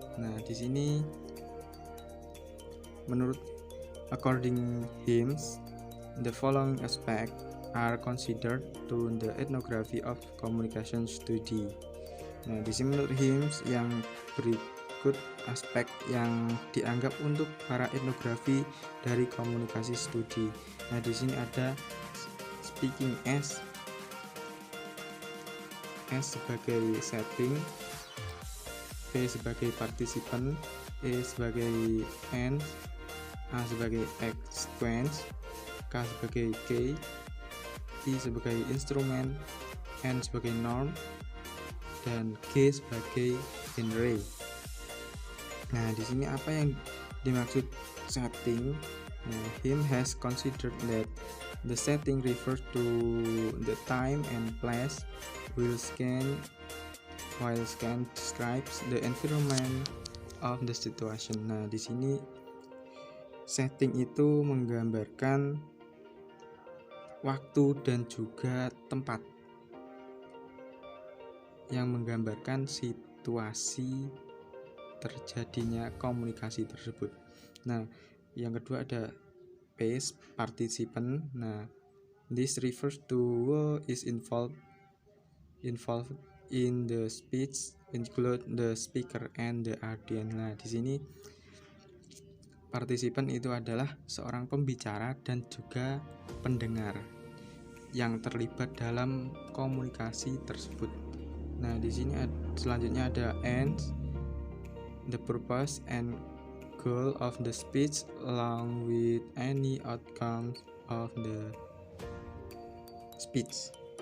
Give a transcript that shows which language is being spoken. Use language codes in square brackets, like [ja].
[id] Nah, di sini [en] according Delhaims, the following aspects are considered to the ethnography of communication study. [id] Nah, di sini menurut Delhaims yang berikut aspek yang dianggap untuk para etnografi dari komunikasi studi. Nah, di sini ada speaking as sebagai setting, P sebagai participant, E sebagai end, A sebagai sequence, K sebagai key, I sebagai instrumen, N sebagai norm, dan G sebagai genre. Nah, di sini apa yang dimaksud setting? [en] Nah, Him has considered that the setting refers to the time and place while scan describes the environment of the situation. [id] Nah, di sini setting itu menggambarkan waktu dan juga tempat yang menggambarkan situasi terjadinya komunikasi tersebut. Nah, yang kedua ada pace participant. [en] Nah, this refers to who is involved in the speech, include the speaker and the audience. [id] Nah, di sini partisipan itu adalah seorang pembicara dan juga pendengar yang terlibat dalam komunikasi tersebut. Nah, di sini selanjutnya ada [en] ends, the purpose and goal of the speech along with any outcomes of the speech.